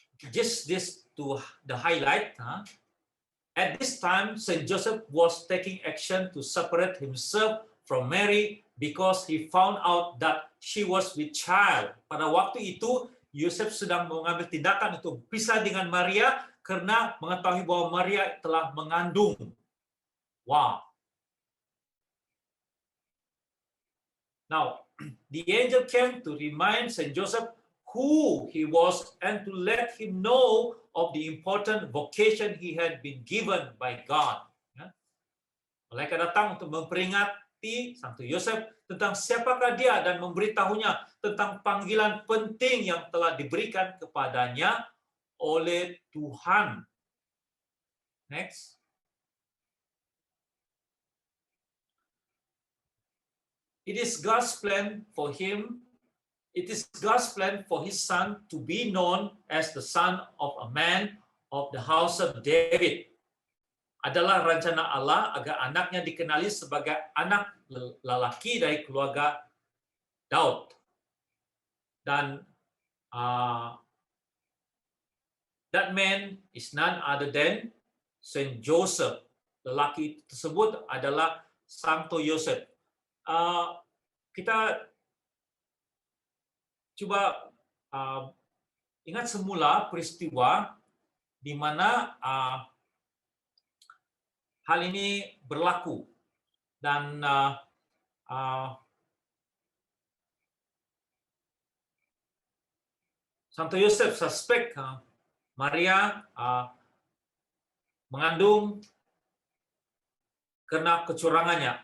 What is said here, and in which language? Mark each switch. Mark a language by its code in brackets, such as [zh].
[en] Just this to the highlight. At this time, Saint Joseph was taking action to separate himself from Mary because he found out that she was with child. [ms] Pada waktu itu, Yosef sedang mengambil tindakan untuk pisah dengan Maria karena mengetahui bahwa Maria telah mengandung. Wow. [en] Now, the angel came to remind Saint Joseph who he was and to let him know of the important vocation he had been given by God. [ms] Malaikat datang untuk memperingati Santo Yosef tentang siapakah dia dan memberitahunya tentang panggilan penting yang telah diberikan kepadanya oleh Tuhan. [en] Next. It is God's plan for him. It is God's plan for his son to be known as the son of a man of the house of David. [ms] Adalah rencana Allah agar anaknya dikenali sebagai anak lelaki dari keluarga Daud. [en] Dan that man is none other than Saint Joseph. [ms] Lelaki tersebut adalah Santo Yosef. Kita coba ingat semula peristiwa di mana hal ini berlaku dan Santo Yosef suspek Maria mengandung karena kecurangannya.